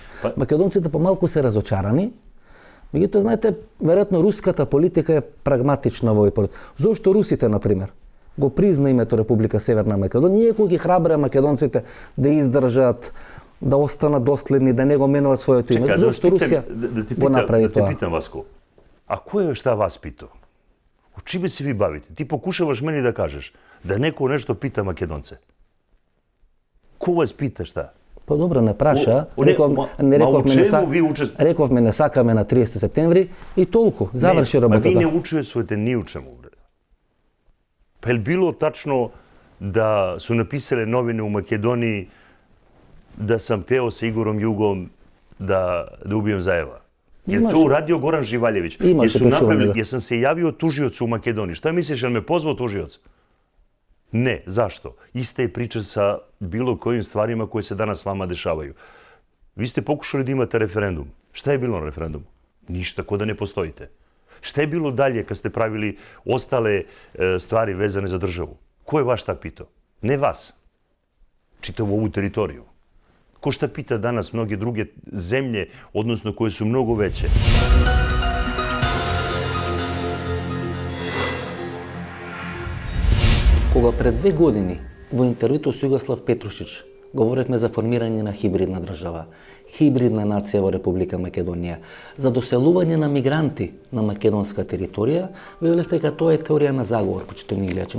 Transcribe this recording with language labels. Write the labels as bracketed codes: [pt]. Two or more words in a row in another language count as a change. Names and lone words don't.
[mk] Македонците помалку се разочарани. Меѓутоа, знаете, веројатно руската политика е прагматична во овој период. Зошто русите, например, го призна името Република Северна Македонија, иако ги храбре македонците да издржат, да останат доследни, да не го менуваат своето име. Зошто Русија го направи тоа? [sr] Да те питам, Васко, а кој е шта вас питao? O čime se vi bavite? Ti pokušavaš meni da kažeš da neko nešto pita Makedonce. Ko vas pita šta? [mk] Па добро, не праша. Рековме не сакаме на 30 септември и толку. Заврши работата. Ви не учествувате ни у чему. [sr] Па е било тачно да su napisale novine u Makedoniji da sam teo sa Igorom Jugom da ubijem Zajeva? Je to uradio Goran Živaljević? Jesam se javio tužiocu u Makedoniji. Šta misliš, je li me pozvao tužioc? Ne. Zašto? Ista je priča sa bilo kojim stvarima koje se danas vama dešavaju. Vi ste pokušali da imate referendum. Šta je bilo na referendumu? Ništa, ko da ne postojite. Šta je bilo dalje kad ste pravili ostale stvari vezane za državu? Ko je vaš šta pitao? Ne vas. Čitavu ovu teritoriju. Ko šta pita danas mnoge druge zemlje, odnosno koje su mnogo veće? [mk] Кога пред 2 години во интервјуто со Југослав Петрушич говоревме за формирање на хибридна држава, хибридна нација во Република Македонија, за доселување на мигранти на македонска територија, велевте дека тоа е теорија на заговор, почитувани гледачи.